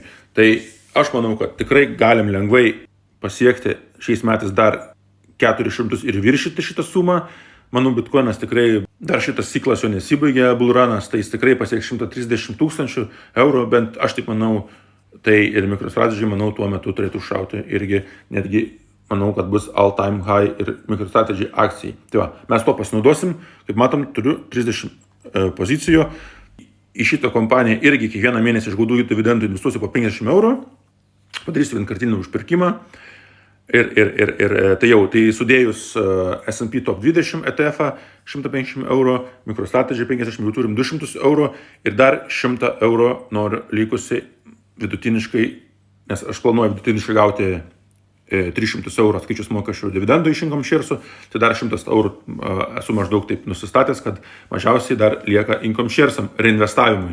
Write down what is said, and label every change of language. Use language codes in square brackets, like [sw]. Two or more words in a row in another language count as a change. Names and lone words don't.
[lt] Tai aš manau, kad tikrai galim lengvai pasiekti šiais metais dar 400 ir viršyti šitą sumą. Manau, Bitcoinas tikrai dar šitas ciklas jo nesibaigė, bull runas, tai jis tikrai pasieks 130 000 eurų, bent aš taip manau, tai ir MicroStrategy, manau, tuo metu turėtų šauti irgi, netgi manau, kad bus [en] all time high [lt] ir MicroStrategy akcijai. Tai va, mes to pasinaudosim, kaip matom, turiu 30 pozicijų. Į šitą kompaniją irgi kiekvieną mėnesį iš gaudų dividendų investuosiu po 50 eurų, padarysiu vienkartinį užpirkimą. Tai sudėjus S&P top 20 ETF 150 eurų, MicroStrategy 50, jau turim 200 eurų ir dar 100 eurų noriu likusi vidutiniškai, nes aš planuoju vidutiniškai gauti 300 eurų atskaičius mokesčių dividendų iš Income Shares'ų, tai dar 100 eurų esu maždaug taip nusistatęs, kad mažiausiai dar lieka Income Shares'am reinvestavimui.